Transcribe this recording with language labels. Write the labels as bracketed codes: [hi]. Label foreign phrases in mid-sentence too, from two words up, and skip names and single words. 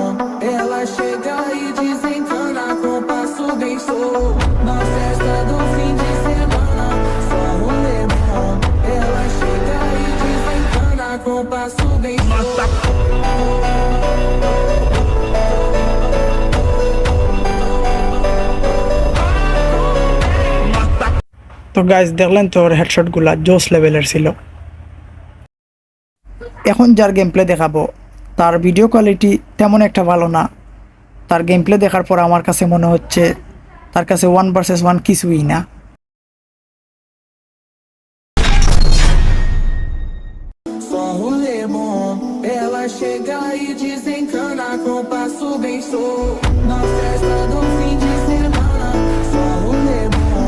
[pt] Ela chega e desencana com passo bem solto. Na festa do fim de semana, só rolê bom. Ela chega e desencana com passo bem solto. [bn] তো গাইজ, দেখলেন তো ওর হেডশটগুলা জোস লেভেলের ছিল। এখন যার [en] game play [bn] দেখাবো তার [en] video quality [bn] তেমন একটা ভালো না। তার [en] game play [bn] দেখার পর আমার কাছে মনে হচ্ছে তার কাছে 1 ভার্সেস 1 কিছুই না। [pt] Só rolê bom. Ela chega e desencana com passo bem solto. Na festa do fim de semana, só rolê bom.